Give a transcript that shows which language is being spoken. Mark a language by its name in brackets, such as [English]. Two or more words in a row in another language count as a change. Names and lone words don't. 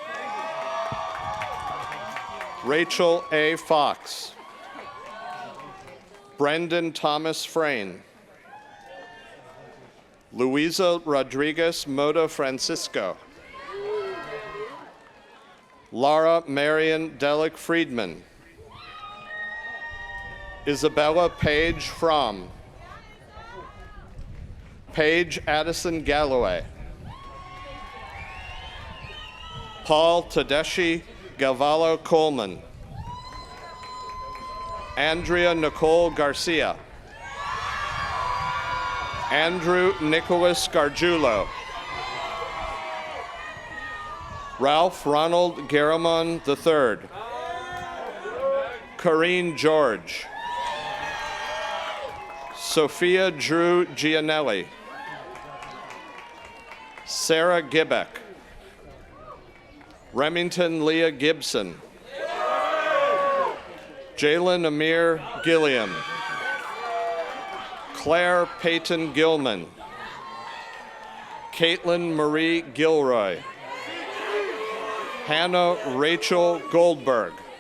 [English] Rachel A. Fox. Brendan Thomas Frayne. Luisa Rodriguez Mota Francisco. Laura Marion Delic Friedman. Isabella Paige Fromm. Paige Addison Galloway. Paul Tedeschi Galvalo Coleman. Andrea Nicole Garcia. Andrew Nicholas Gargiulo. Ralph Ronald Garamond III. Corrine George. Sophia Drew Gianelli. Sarah Gibbeck. Remington Leah Gibson. Jalen Amir Gilliam. Claire Peyton Gilman. Caitlin Marie Gilroy. Hannah Rachel Goldberg.